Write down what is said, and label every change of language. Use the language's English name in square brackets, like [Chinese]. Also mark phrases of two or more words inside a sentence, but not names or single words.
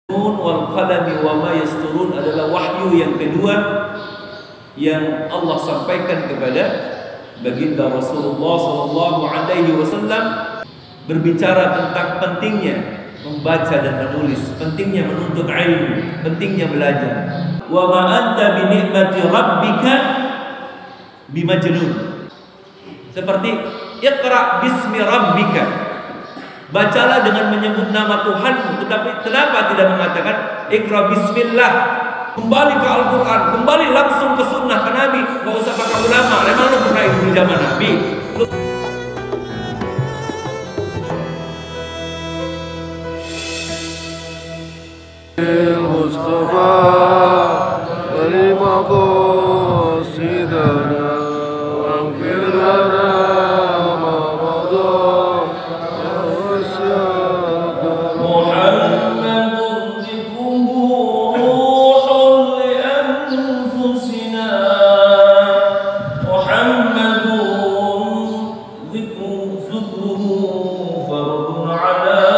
[Arabic] ن والقلم وما يسطرون [Indonesian] adalah wahyu yang kedua yang Allah sampaikan kepada baginda Rasulullah sallallahu alaihi wasallam, berbicara tentang pentingnya membaca dan menulis, pentingnya menuntut ilmu, pentingnya belajar. [Arabic] وما أنت بنعمة ربك بمجنون. [Indonesian] Seperti [Arabic] اقرأ باسم ربك, [Indonesian] bacalah dengan menyebut nama Tuhanmu. Tetapi kenapa tidak mengatakan [Arabic] اقرأ بسم الله? [Indonesian] Kembali ke Al-Quran, kembali langsung ke sunnah, ke Nabi. Gak usah pakai ulama. Memang lu pernah hidup di zaman Nabi? [Arabic] مصطفى terima قصدنا واغفر لنا ما مضى محمد ذكره روح لأنفسنا، محمد ذكره فرض على